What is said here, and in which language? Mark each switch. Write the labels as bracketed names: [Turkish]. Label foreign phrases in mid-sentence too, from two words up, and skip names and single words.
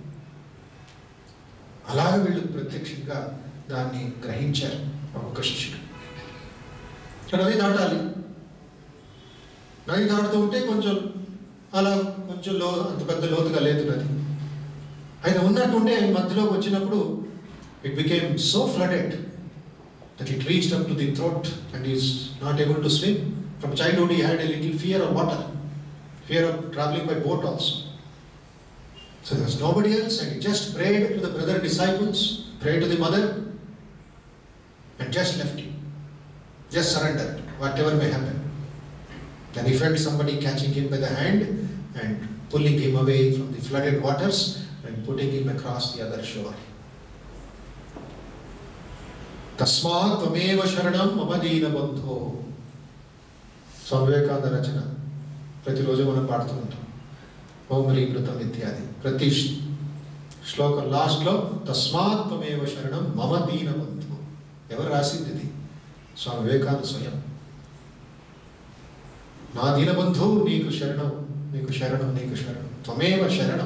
[Telugu] అలాగే వీళ్ళు ప్రత్యక్షంగా దాన్ని గ్రహించారు. ఒక శిష్యుడు నది దాటాలి. నది దాటుతూ ఉంటే కొంచెం అలా కొంచెం అంత పెద్ద లోతుగా లేదు నది. ఆయన ఉన్నట్టుంటే మధ్యలోకి వచ్చినప్పుడు [English] it became so flooded that it reached up to the throat and he is not able to swim. From childhood he had a little fear of water, fear of traveling by boat also. So there was nobody else, and he just prayed to the brother disciples, prayed to the mother, and just left him. Just surrendered, whatever may happen. Then he felt somebody catching him by the hand and pulling him away from the flooded waters and putting him across the other shore. [Sanskrit] तस्मात् त्वमेव शरणं मम दीन बन्धो. [Telugu] Swami Vivekananda రచన ప్రతిరోజు మనం పాడుతూ ఉంటాం. [Sanskrit] ఓం హ్రీం కృతం ఇత్యాది. [Telugu] ప్రతి శ్లోకం లాస్ట్లో [Sanskrit] తస్మాత్ త్వమేవ శరణం మమ దీన బంధు. [Telugu] ఎవరు రాసింది ఇది? స్వామి వివేకానంద స్వయం. నా దీనబంధు నీకు శరణం, నీకు శరణం, నీకు శరణం, [Sanskrit] త్వమేవ శరణం.